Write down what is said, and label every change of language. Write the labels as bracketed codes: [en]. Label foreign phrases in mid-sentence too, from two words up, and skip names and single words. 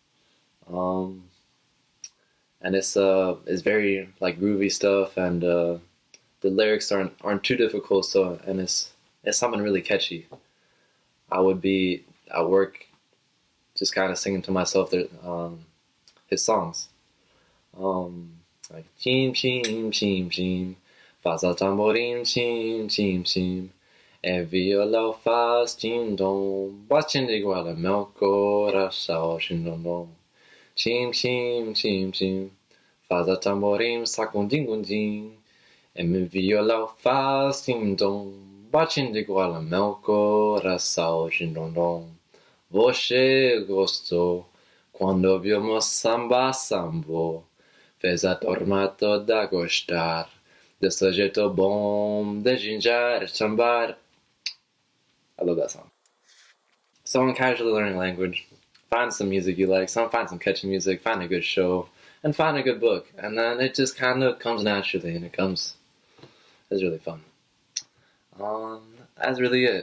[en] And it's very like groovy stuff, and the lyrics aren't too difficult. So, and it's something really catchy. I would be at work, just kind of singing to myself his songs, like chim chim chim chim, [pt] faz o tamborim chim chim chim, e violão faz tim dom, batendo igual a meu coração chim dom dom. Chim, chim, chim, chim, faz a tamborim, sakundim, gundim, e meu violão faz tim dom, batendo igual a meu coração, chim dom dom. Você gostou quando ouviu meu samba sambô, fez a turma toda gostar, desse jeito bom de ginjar, chambar. [en] I love that song. So I'm casually learning language. Find some music you like, find some catchy music, find a good show, and find a good book. And then it just kind of comes naturally, and it's really fun. That's really it.